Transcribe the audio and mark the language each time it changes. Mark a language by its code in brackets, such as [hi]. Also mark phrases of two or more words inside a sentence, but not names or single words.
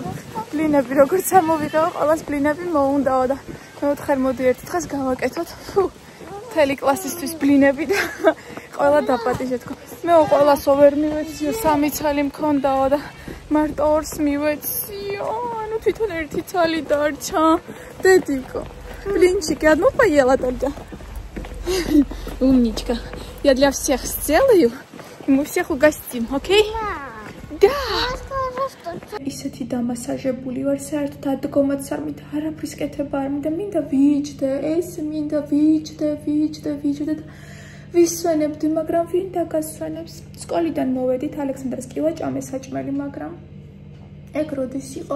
[ka] ბლინები როგორც ამოვიღე, ყველას ბლინები მოუნდაო და მეოთხარ მოდი ერთ დღეს გავაკეთოთ. მთელი კლასისთვის ბლინები და ყველა დაპატიჟე თქო. მე ყველასო ვერ მივეციო, 3 ცალი მქონდაო და მარტო 2-ს მივეციო. ანუ თვითონ 1 ცალი დარჩა. დედიკო, [ru] блинчики одну поела только. Умничка. Я для всех сделаю, и мы всех угостим, окей? Да. [ka] ისეთი დამასაჟებული ვარ, საერთოდ ადგომაც არ მინდა, არაფრის კეთება არ მინდა, მინდა ვიჯდე, ეს მინდა ვიჯდე და ვისვენებდი, მაგრამ ვინ დაგასვენებს? სკოლიდან მოვედით, ალექსანდრას კი ვაჭამე საჭმელი, მაგრამ ეგ როდის იყო?